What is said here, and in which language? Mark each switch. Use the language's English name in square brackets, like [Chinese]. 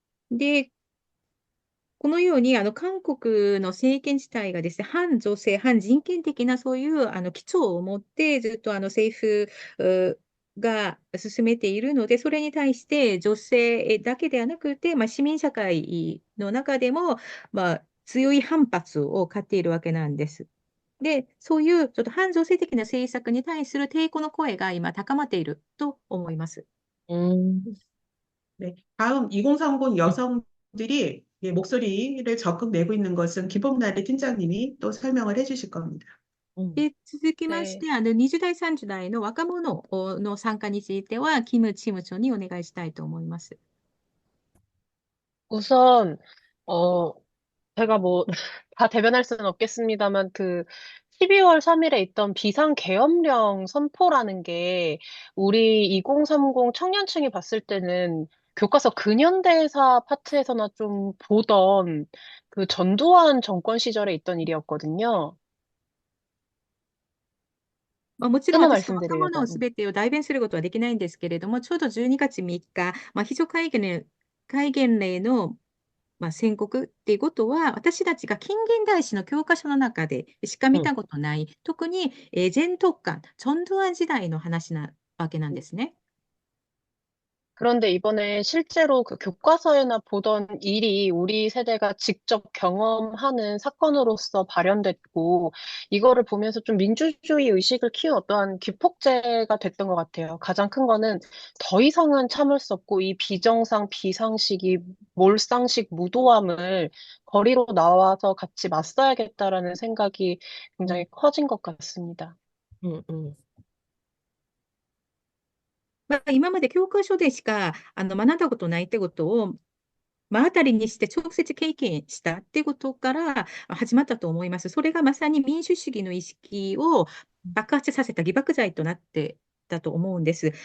[Japanese] で、このように韓国の政権自体がですね、反女性、反人権的なそういう基調を持ってずっと政府が進めているので、それに対して女性だけではなくて、市民社会の中でも、強い反発を買っているわけなんです。で、そういうちょっと反女性的な政策に対する抵抗の声が今高まっていると思います。 [Korean] 네, 다음 2030 여성들이 목소리를 적극 내고 있는 것은 김봄나래 팀장님이 또 설명을 해주실 겁니다. [Japanese] で、続きまして、20代、30代の若者の参加については、キムチーム長にお願いしたいと思います。 [Korean] 우선, 제가 다 대변할 수는 없겠습니다만, 12월 3일에 있던 비상계엄령 선포라는 게, 우리 2030 청년층이 봤을 때는 교과서 근현대사 파트에서나 좀 보던 그 전두환 정권 시절에 있던 일이었거든요. [Japanese] もちろん [Korean] 끊어 [Japanese] 私、その他ものすべてを代弁することはできないんですけれども、ちょうど12月3日、非常戒厳令の、宣告っていうことは、私たちが近現代史の教科書の中でしか見たことない、特に、全徳間、チョンドゥア時代の話なわけなんですね。 [Korean] 그런데 이번에 실제로 그 교과서에나 보던 일이 우리 세대가 직접 경험하는 사건으로서 발현됐고, 이거를 보면서 좀 민주주의 의식을 키운 어떠한 기폭제가 됐던 것 같아요. 가장 큰 거는 더 이상은 참을 수 없고, 이 비정상, 비상식, 이 몰상식 무도함을 거리로 나와서 같이 맞서야겠다라는 생각이 굉장히 커진 것 같습니다. [Japanese] うんうん。今まで教科書でしか学んだことないってことを、目当たりにして直接経験したってことから始まったと思います。それがまさに民主主義の意識を爆発させた起爆剤となってたと思うんです。